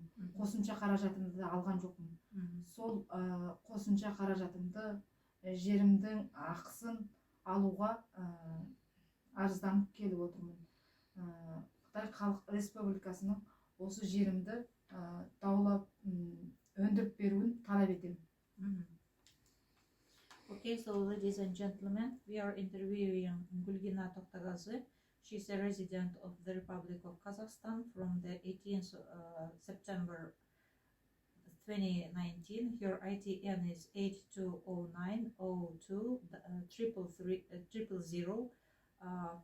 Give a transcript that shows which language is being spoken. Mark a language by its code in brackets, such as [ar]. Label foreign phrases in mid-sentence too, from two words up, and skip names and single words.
[kk] Қосымша қаражатымды алған жоқпын. Сол қосымша қаражатымды, жерімдің ақысын алуға арызданып келіп отырмын. Қытай Халық Республикасының осы жерімді даулап өндіріп беруін талап етемін. [en] Okay, so ladies and gentlemen, we are interviewing Gulgina Toktagazy. She's a resident of the Republic of Kazakhstan from the 18th September 2019. Her ITN is 820902 000.